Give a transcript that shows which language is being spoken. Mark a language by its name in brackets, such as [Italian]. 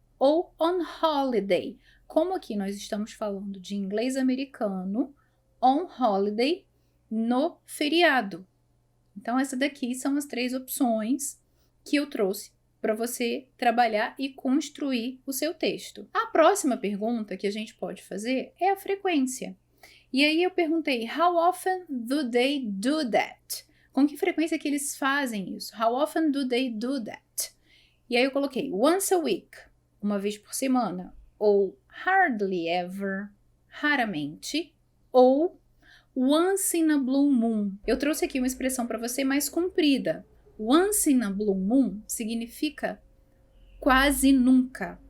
[Portuguese] Ou [English] on holiday. [Portuguese] Como aqui nós estamos falando de inglês americano, on holiday, no feriado. Então, essas daqui são as 3 opções que eu trouxe para você trabalhar e construir o seu texto. A próxima pergunta que a gente pode fazer é a frequência. E aí eu perguntei, [English] how often do they do that? [Portuguese] Com que frequência que eles fazem isso? [English] How often do they do that? [Portuguese] E aí eu coloquei [English] once a week, [Portuguese] uma vez por semana, ou [English] hardly ever, [Portuguese] raramente, ou [English] once in a blue moon. [Portuguese] Eu trouxe aqui uma expressão para você mais comprida. [English] Once in a blue moon [Portuguese] significa quase nunca.